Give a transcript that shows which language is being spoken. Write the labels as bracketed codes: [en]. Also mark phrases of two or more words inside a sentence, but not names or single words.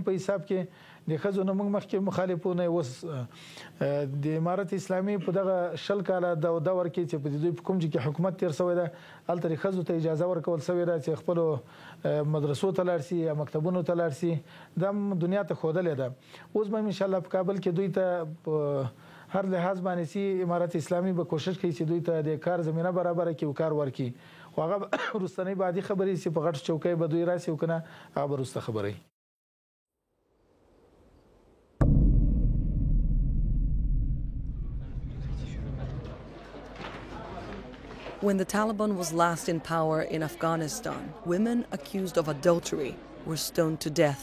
[ps] په حساب کې د ښځو نه موږ مخکې مخالفونه اوس د امارت اسلامي په دغه 20 کاله د دور کې چې په دوی په کوم کې حکومت تیر شوی ده هلته د ښځو ته اجازه ورکول شوې ده چې خپلو مدرسو ته لاړ شي یا مکتبونو ته لاړ شي دا دنیا ته ښودلې ده اوس به انشاءالله په کابل کې دوی ته هر لحاظ باندې چې امارت اسلامي به کوشش کوي چې دوی ته د کار زمینه برابر کړي او کار ورکړي خو هغه وروستنۍ بعدي خبرې چې په غټ چوکۍ به دوی راسي او که نه هغه به وروسته خبرې [en] When the Taliban was last in power in Afghanistan, women accused of adultery were stoned to death.